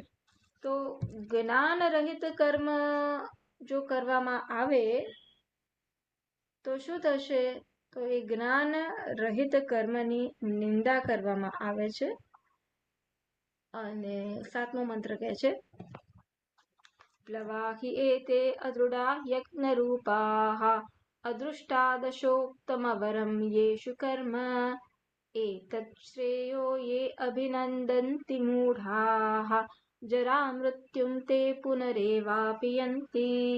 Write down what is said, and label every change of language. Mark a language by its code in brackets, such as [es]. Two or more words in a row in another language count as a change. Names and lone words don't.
[gu] તો જ્ઞાન રહિત કર્મ જો કરવામાં આવે તો શું થશે? તો એ જ્ઞાન રહિત કર્મની નિંદા કરવામાં આવે છે. અને 7મો મંત્ર કહે છે, [sa] प्लवा हि एते अदृढा यज्ञरूपाः अदृष्टादशोक्तमवरं येषु कर्म एतत् श्रेयो ये अभिनन्दन्ति मूढाः जरामृत्युं ते पुनरेवापि यन्ति।